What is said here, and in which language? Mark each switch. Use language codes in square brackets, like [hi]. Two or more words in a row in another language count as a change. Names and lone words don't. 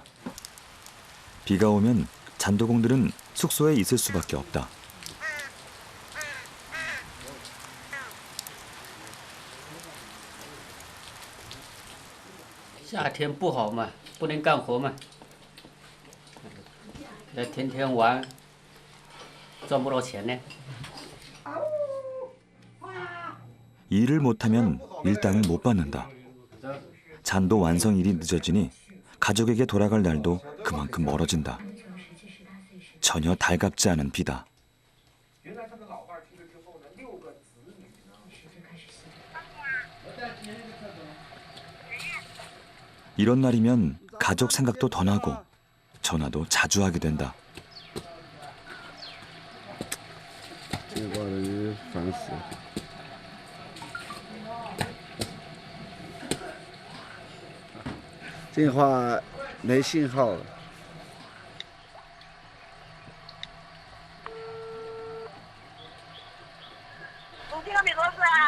[ko] 비가 오면 잔도공들은 숙소에 있을 수밖에 없다. [zh] 夏天不好嘛，不能干活嘛，天天玩，赚不到钱呢。 [ko] 일을 못하면 일당을 못 받는다. 잔도 완성일이 늦어지니 가족에게 돌아갈 날도 그만큼 멀어진다. 전혀 달갑지 않은 비다. 이런 날이면 가족 생각도 더 나고 전화도 자주 하게 된다. [zh] 这话没信号了。你这个没多事啊？